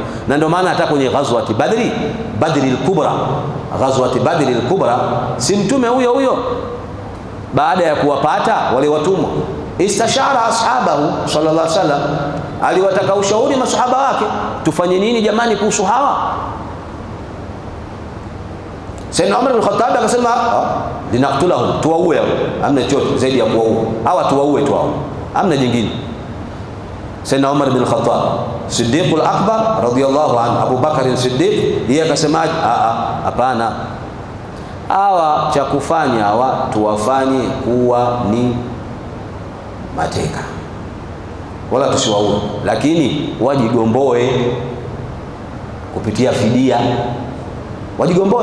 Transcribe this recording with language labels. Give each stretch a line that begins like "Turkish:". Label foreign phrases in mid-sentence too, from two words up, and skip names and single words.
Swahili: Na ndio maana hata kwenye ghazwati Badri al-Kubra, ghazwati Badri al-Kubra, si Mtume huyo baada ya kuwapata wale watumwa,
Arabic: استشار أصحابه صلى الله عليه وسلم,
Swahili: aliwataka ushauri masahaba wake, tufanye nini jamani kuhusu hawa? Sayyidina Umar bin Khattab akasema, linaqtulahum, tuwaue hao, hamna chochote zaidi ya kuwaua hawa, tuwaue tu hao, hamna jingine. Sayyidina Umar bin Khattab Siddiq al-Akbar
Arabic: رضي الله عنه,
Swahili: Abu Bakar Siddiq, yeye akasema hapana, hawa cha kufanya hawa tuwafanye kuwa ni mateka, wala tusiwaue, lakini wajigomboe kupitia fidia, wajigomboe.